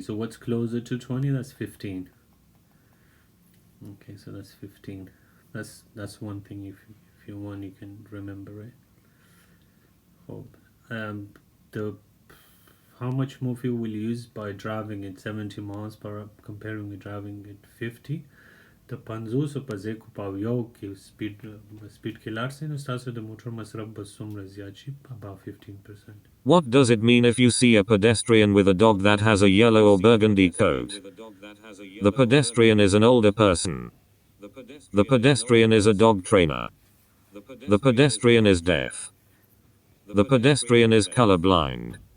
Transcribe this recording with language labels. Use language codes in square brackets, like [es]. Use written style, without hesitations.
[en] So what's closer to 20? That's 15. Okay, so that's 15. That's one thing if you want you can remember it. Hope. The how much more fuel will you use by driving at 70 miles per hour comparing with driving at 50? [ps] The 50 په ځای کو په یو کې سپیډ کې لاړ سئ نو ستاسو د موټر مصرف به څومره زیات شي [en] about 15%. What does it mean if you see a pedestrian with a dog that has a yellow or burgundy coat? The pedestrian is an older person. The pedestrian is a dog trainer. The pedestrian is deaf. The pedestrian is colorblind.